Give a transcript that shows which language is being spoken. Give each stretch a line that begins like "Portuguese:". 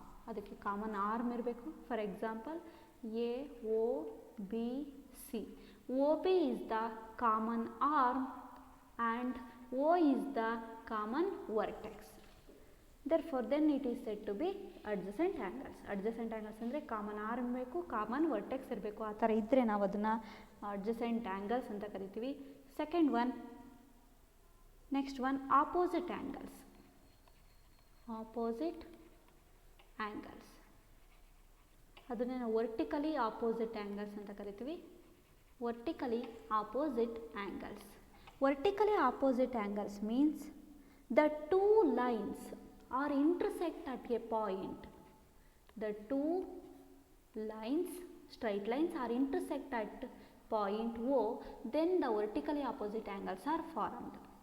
Kannada: ಅದಕ್ಕೆ common arm ಇರಬೇಕು.
English: For example A O B C. OB is the common arm and O is the common vertex. Therefore, then it is said to be adjacent angles.
Kannada: Adjacent angles ಅಂದರೆ common arm ಬೇಕು, common vertex ಇರಬೇಕು. ಆ ಥರ ಇದ್ದರೆ ನಾವು ಅದನ್ನು adjacent angles ಅಂತ ಕರಿತೀವಿ.
English: Second one, next one, opposite angles.
Kannada: Opposite angles ಅದನ್ನೇ ನಾವು ವರ್ಟಿಕಲಿ ಆಪೋಸಿಟ್ ಆ್ಯಂಗಲ್ಸ್ ಅಂತ ಕರಿತೀವಿ.
English: Vertically opposite angles. Vertically opposite angles means the two lines are intersect at a point. The two lines, straight lines, are intersect at point O, then the vertically opposite angles are formed.